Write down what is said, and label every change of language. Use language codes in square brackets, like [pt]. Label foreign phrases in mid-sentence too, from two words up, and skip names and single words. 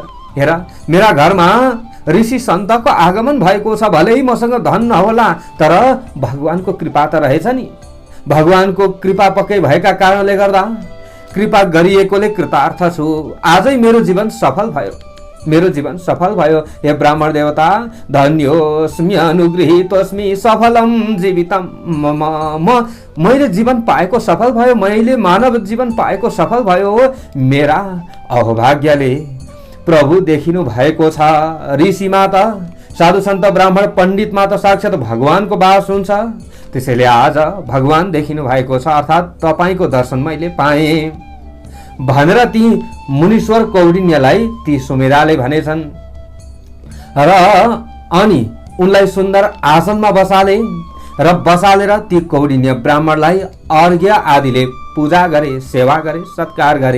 [ne] हेर, मेरा घरमा ऋषि सन्तको आगमन भएको छ। भलै मसँग धन नहोला तर भगवानको कृपा त रहेछ नि। भगवानको कृपा पक्कै भएका कारणले गर्दा, कृपा गरिएकोले कृतार्थ छु। आजै मेरो जीवन सफल भयो, मेरो जीवन सफल भयो। [sa] हे ब्राह्मण देवता, धन्योस्मि अनुगृहीतोस्मि सफलम जीवितम मम। [ne] मैले जीवन पाएको सफल भयो, मैले मानव जीवन पाएको सफल भयो। मेरा अहोभाग्यले प्रभु देखिनु भएको छ। ऋषिमा त, साधु सन्त ब्राह्मण पण्डितमा त साक्षात भगवानको वास हुन्छ। त्यसैले आज भगवान देखिनु भएको छ, अर्थात् तपाईँको दर्शन मैले पाएँ भनेर ती मुनीश्वर कौडिन्यलाई ती सुमेराले भनेछन् र अनि उनलाई सुन्दर आसनमा बसाले र बसालेर ती कौडिन्य ब्राह्मणलाई अर्घ्य आदिले पूजा गरे, सेवा गरे, सत्कार गरे।